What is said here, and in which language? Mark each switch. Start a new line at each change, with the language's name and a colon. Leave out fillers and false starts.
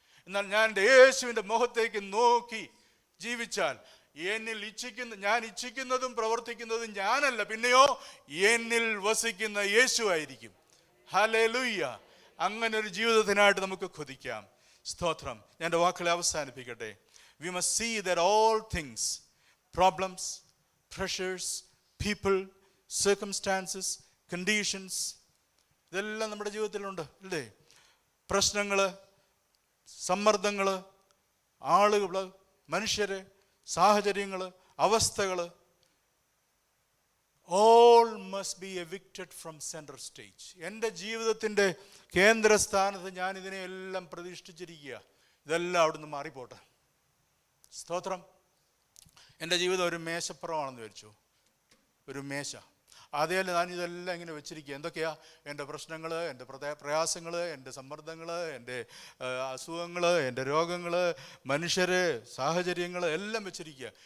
Malayalam: എന്നാൽ ഞാൻ എൻ്റെ യേശുവിൻ്റെ മുഖത്തേക്ക് നോക്കി ജീവിച്ചാൽ ഞാൻ ഇച്ഛിക്കുന്നതും പ്രവർത്തിക്കുന്നതും ഞാനല്ല, പിന്നെയോ എന്നിൽ വസിക്കുന്ന യേശു ആയിരിക്കും. ഹല്ലേലൂയ. അങ്ങനെ ഒരു ജീവിതത്തിനായിട്ട് നമുക്ക് കൊതിക്കാം. സ്തോത്രം. ഞാൻ എൻ്റെ വാക്കുകളെ അവസാനിപ്പിക്കട്ടെ.
English: We must see that all things, problems, pressures, people, circumstances, conditions,
Malayalam: ഇതെല്ലാം നമ്മുടെ ജീവിതത്തിലുണ്ട് അല്ലേ? പ്രശ്നങ്ങൾ, സമ്മർദ്ദങ്ങൾ, ആളുകൾ, മനുഷ്യര്, സാഹചര്യങ്ങൾ, അവസ്ഥകൾ,
English: all must be evicted from center stage.
Malayalam: എൻ്റെ ജീവിതത്തിൻ്റെ കേന്ദ്രസ്ഥാനത്ത് ഞാൻ ഇതിനെയെല്ലാം പ്രതിഷ്ഠിച്ചിരിക്കുക. ഇതെല്ലാം അവിടുന്ന് മാറിപ്പോട്ടെ. സ്തോത്രം. എൻ്റെ ജീവിതം ഒരു മേശപ്പുറമാണെന്ന് വിചാരിച്ചു. ഒരു മേശ. അതേപോലെ ഞാൻ ഇതെല്ലാം ഇങ്ങനെ വെച്ചിരിക്കുക. എന്തൊക്കെയാ? എൻ്റെ പ്രശ്നങ്ങൾ, എൻ്റെ പ്രയാസങ്ങൾ, എൻ്റെ സമ്മർദ്ദങ്ങൾ, എൻ്റെ അസുഖങ്ങൾ, എൻ്റെ രോഗങ്ങൾ, മനുഷ്യർ, സാഹചര്യങ്ങൾ എല്ലാം വെച്ചിരിക്കുക.